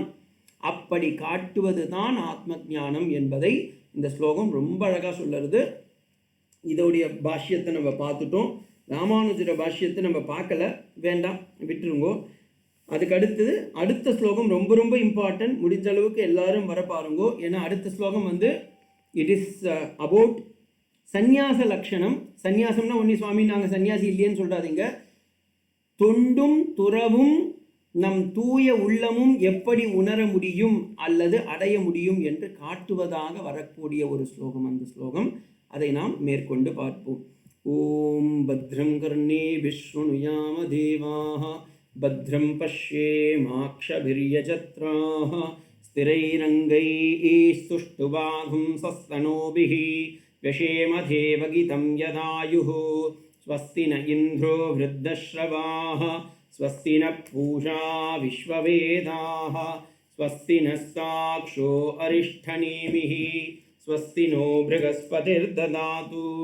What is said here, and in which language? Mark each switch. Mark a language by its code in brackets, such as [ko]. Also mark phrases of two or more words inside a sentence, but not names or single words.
[ta] அப்படி காட்டுவது தான் ஆத்ம ஞானம் என்பதை இந்த ஸ்லோகம் ரொம்ப அழகாக சொல்லுறது. இதோடைய பாஷ்யத்தை நம்ம பார்த்துட்டோம். ராமானுஜர பாஷ்யத்தை நம்ம பார்க்கல, வேண்டாம் விட்டுருங்கோ. அதுக்கு அடுத்தது அடுத்த ஸ்லோகம் ரொம்ப ரொம்ப இம்பார்ட்டன்ட். முடிஞ்ச அளவுக்கு எல்லாரும் வர பாருங்கோ. ஏன்னா அடுத்த ஸ்லோகம் வந்து [en] it is about [ta] சந்நியாச லட்சணம். சந்நியாசம்னா ஒன்னி சுவாமி நாங்கள் சன்னியாசி இல்லையேன்னு சொல்கிறாதீங்க. தொண்டும் துறவும் நம் தூய உள்ளமும் எப்படி உணர முடியும் அல்லது அடைய முடியும் என்று காட்டுவதாக வரக்கூடிய ஒரு ஸ்லோகம் அந்த ஸ்லோகம். அதை நாம் மேற்கொண்டு பார்ப்போம். [sa] ओम् भद्रं कर्णे शृणुयाम देवाः भद्रं पश्येमाक्षभिर्यजत्राः स्थिरैरङ्गैः तुष्टुवांसः तनूभिः व्यशेम देवगितं यदायुः स्वस्ति न इन्द्रो वृद्धश्रवाः स्वस्ति न पूषा विश्ववेदाः स्वस्ति नस्ताक्षो अरिष्ठनेमिः स्वस्ति नो बृहस्पतिर्ददातु.